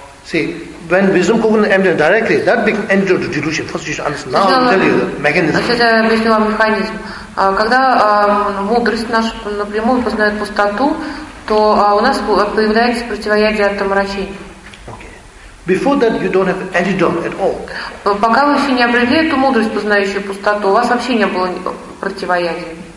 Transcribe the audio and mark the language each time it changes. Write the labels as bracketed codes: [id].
[en] See, when wisdom comprehends emptiness directly, that becomes entry to delusion. First, you should understand. Now, I'll tell you the mechanism. [ru] Сейчас я объясню вам механизм. Когда мудрость наша напрямую познает пустоту, то у нас появляется противоядие от омрачений. [en] Before that, you don't have antidote at all. [ru] Пока вы еще не обрели эту мудрость, познающую пустоту, у вас вообще не было противоядия.